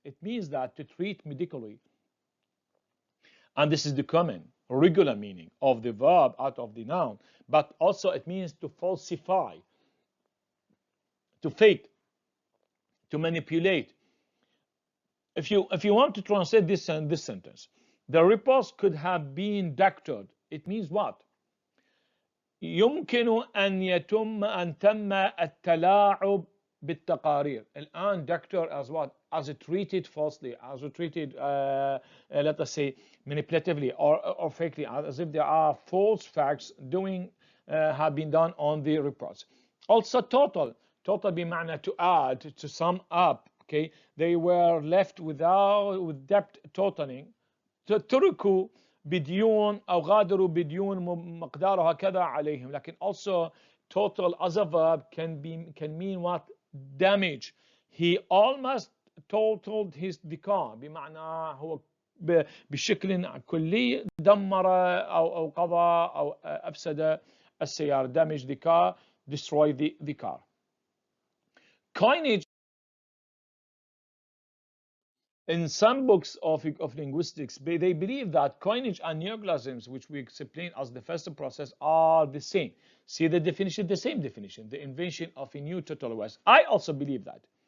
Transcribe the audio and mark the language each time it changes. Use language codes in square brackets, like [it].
[en] It means that to treat medically, and this is the common, regular meaning of the verb out of the noun, but also it means to falsify, to fake, to manipulate. If you want to translate this sentence, the reports could have been doctored. It means what? [ar] يمكن أن تم التلاعب بالتقارير. الآن [en] doctor as what? As treated falsely, as treated let us say manipulatively or fakely, as if there are false facts have been done on the reports. Also total [ar] بمعنى [en] to add, to sum up. Okay, they were left with debt totaling. [ar] تركوا بديون أو غادروا بديون مقدارها كذا عليهم. لكن [en] also total as a verb can mean what? Damage. He almost totaled the car. [ar] بمعنى هو بشكل كلي دمر أو قضى أو أفسد السيارة. [en] Damage the car, destroy the car. Coinage. In some books of linguistics, they believe that coinage and neologisms, which we explain as the first process, are the same. See the definition, the same definition, the invention of a new total words. I also believe that.